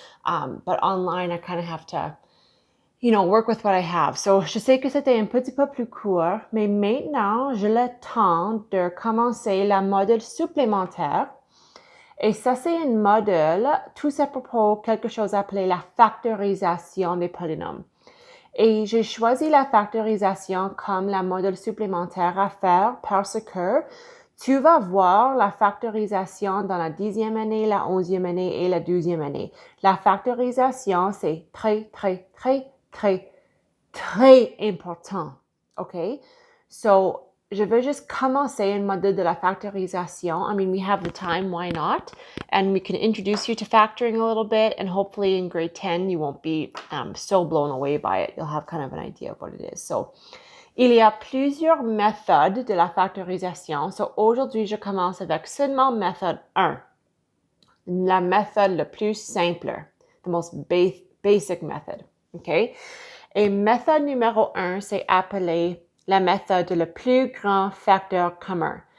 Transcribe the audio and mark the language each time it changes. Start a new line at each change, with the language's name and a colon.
English: But online, I kind of have to, work with what I have.
French: So, je sais que c'était un petit peu plus court, mais maintenant, j'ai le temps de commencer la module supplémentaire. Et ça, c'est une module, tout ça propos quelque chose appelé la factorisation des polynômes. Et j'ai choisi la factorisation comme la module supplémentaire à faire parce que tu vas voir la factorisation dans la 10e année, la 11e année et la 12e année. La factorisation, c'est très, très, très, très, très important. OK? So, je veux juste commencer un module de la factorisation.
English: I mean, we have the time, why not? And we can introduce you to factoring a little bit, and hopefully in grade 10, you won't be so blown away by it. You'll have kind of an idea of what it is.
French: So, il y a plusieurs méthodes de la factorisation. So, aujourd'hui, je commence avec seulement méthode 1. La méthode la plus simple.
English: The most basic method.
French: OK? Et méthode numéro 1, c'est appelé la méthode le plus grand facteur commun.